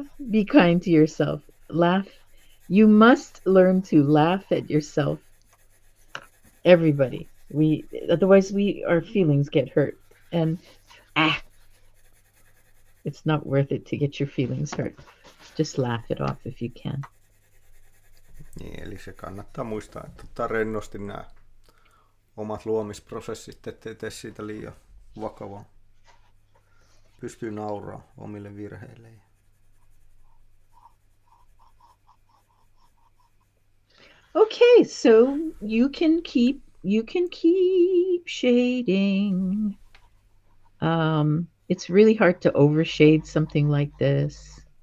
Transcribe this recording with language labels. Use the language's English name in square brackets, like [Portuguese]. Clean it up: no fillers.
[English] Be kind to yourself. Laugh. You must learn to laugh at yourself. Everybody. Otherwise our feelings get hurt. And it's not worth it to get your feelings hurt. Just laugh it off if you can. [Finnish] Niin, eli se kannattaa muistaa, että ottaa rennosti nämä omat luomisprosessit, ettei tee siitä liian vakavaa. Pystyy nauraa omille virheilleen. [English] Okay, so you can keep shading. It's really hard to overshade something like this.